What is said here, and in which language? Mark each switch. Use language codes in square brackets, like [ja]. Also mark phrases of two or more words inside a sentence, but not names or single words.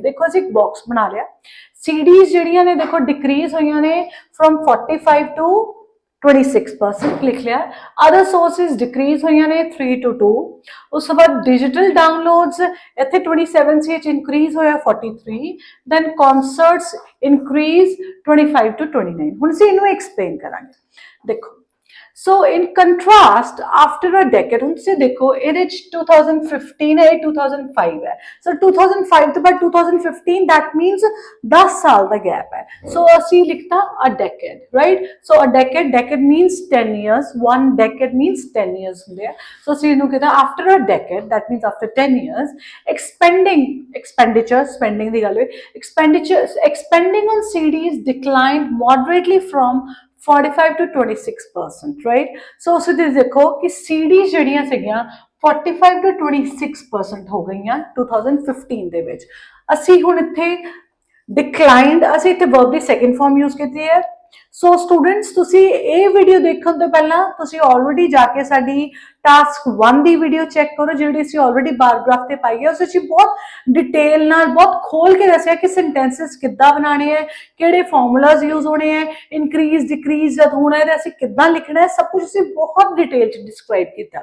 [pa] ਦੇਖੋ ਅਸੀਂ ਇੱਕ ਬਾਕਸ ਬਣਾ ਲਿਆ, ਸੀਡੀਜ਼ ਜਿਹੜੀਆਂ ਨੇ ਦੇਖੋ ਡਿਕਰੀਜ਼ ਹੋਈਆਂ ਨੇ [en] from 45 to 26% [pa] ਲਿਖ ਲਿਆ। [en] other sources decrease [pa] ਹੋਈਆਂ ਨੇ 3 to 2। ਉਸ ਤੋਂ ਬਾਅਦ [en] digital downloads [pa] ਇੱਥੇ 27 ਸੀ, ਇਨਕਰੀਜ਼ ਹੋਇਆ 43। [en] then concerts increase 25 to 29। [pa] ਹੁਣ ਅਸੀਂ ਇਹਨੂੰ ਐਕਸਪਲੇਨ ਕਰਾਂਗੇ। ਦੇਖੋ [en] so in contrast after a decade, [pa] ਹੁਣ ਤੁਸੀਂ ਦੇਖੋ ਇਹਦੇ ਚ 2015 ਹੈ, 2005 ਹੈ। सो 2005 ਤੋਂ ਬਾਅਦ 2015 [en] that means [pa] 10 ਸਾਲ ਦਾ ਗੈਪ ਹੈ। [en] सो [pa] ਅਸੀਂ ਲਿਖਤਾ [en] a decade, right? so a decade means 10 years, one decade means 10 years [pa] ਹੁੰਦੇ ਆ। [en] सो [pa] ਅਸੀਂ ਇਹਨੂੰ ਕਹਿੰਦਾ [en] after a decade, that means after 10 years expenditure spending [pa] ਦੀ ਗੱਲ ਹੋਵੇ, [en] expending on CDs declined moderately from 45 to 26%, right? [pa] So ਉਸ ਦੇ ਦੇਖੋ ਕਿ ਸੀਡੀਜ਼ ਜਿਹੜੀਆਂ ਸੀਗੀਆਂ 45 to 26% ਹੋ ਗਈਆਂ 2015 ਦੇ ਵਿੱਚ। ਅਸੀਂ ਹੁਣ ਇੱਥੇ declined, ਅਸੀਂ ਇੱਥੇ verb ਦੀ [en] second form use [pa] ਕੀਤੀ ਹੈ ਸੋ ਸਟੂਡੈਂਟਸ ਤੁਸੀਂ ਇਹ ਵੀਡੀਓ ਦੇਖਣ ਤੋਂ ਪਹਿਲਾਂ ਤੁਸੀਂ ਆਲਰੇਡੀ ਜਾ ਕੇ ਸਾਡੀ ਟਾਸਕ 1 ਦੀ ਵੀਡੀਓ ਚੈੱਕ ਕਰੋ, ਜਿਹੜੀ ਅਸੀਂ ਆਲਰੇਡੀ [en] bar graph [pa] ਤੇ ਪਾਈ ਹੈ। ਉਸ ਵਿੱਚ ਬਹੁਤ ਡਿਟੇਲ ਨਾਲ ਬਹੁਤ ਖੋਲ ਕੇ ਦੱਸਿਆ ਕਿ ਸੈਂਟੈਂਸਸ ਕਿੱਦਾਂ ਬਣਾਉਣੇ ਹੈ, ਕਿਹੜੇ [en] formulas use [pa] ਹੋਣੇ ਹੈ, [en] increase decrease [pa] ਜਦ ਹੋਣਾ ਹੈ ਤੇ ਅਸੀਂ ਕਿੱਦਾਂ ਲਿਖਣਾ ਹੈ, ਸਭ ਕੁਝ ਅਸੀਂ ਬਹੁਤ ਡਿਟੇਲ ਚ ਡਿਸਕ੍ਰਾਈਬ ਕੀਤਾ।